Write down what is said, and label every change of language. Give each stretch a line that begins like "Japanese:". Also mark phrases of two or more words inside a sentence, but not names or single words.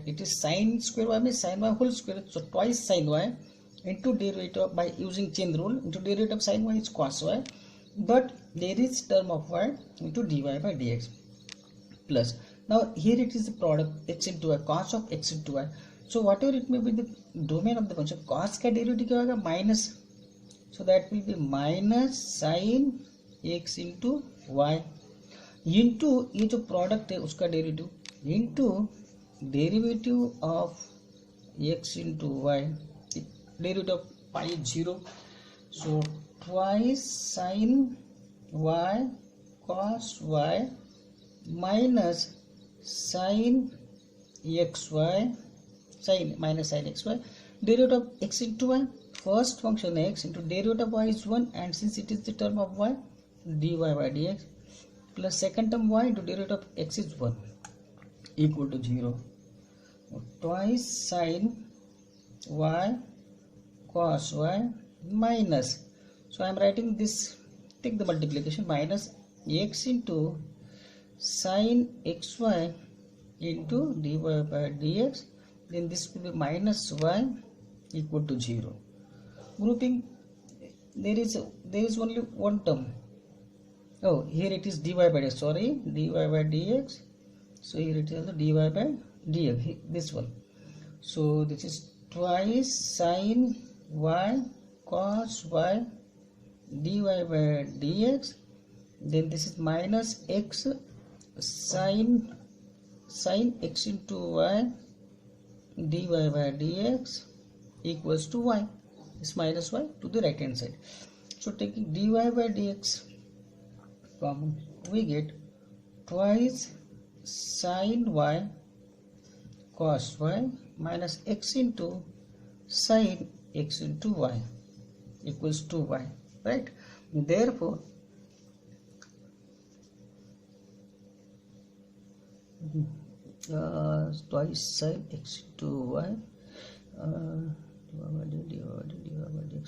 English: It is sin square y means sin y whole square, so twice sin y into derivative by using chain rule, into derivative of sin y is cos y, but there is term of y into dy by dx plus. Now here it is the product x into y, cos of x into y. So whatever it may be the domain of the function,
Hindi: cos का derivative क्या होगा, minus,
English: so that will be minus sin x into y into
Hindi: ये जो
English: product
Hindi: है उसका
English: derivative into derivative of x into y, derivative of pi is 0, so twice sin y cos y minus sin xy, sin minus sin xy, derivative of x into y, first function x into derivative of y is 1, and since it is the term of y, dy by dx plus second term y into derivative of x is 1 equal to 0. Twice sin y cos y minus, so I am writing this, take the multiplication, minus x into sin xy into dy by dx, then this will be minus y equal to 0. Grouping, there is only one term. Oh, here it is dy by dx, sorry, dy by dx, so here it is also dy by dx, this one. So this is twice sin y cos y dy by dx, then this is minus x sin x into y dy by dx equals to y, is minus y to the right hand side. So taking dy by dx common, we get twice sin y cos y minus x into sin x into y. equals to y, right? Therefore twice sin x to y divided by dx.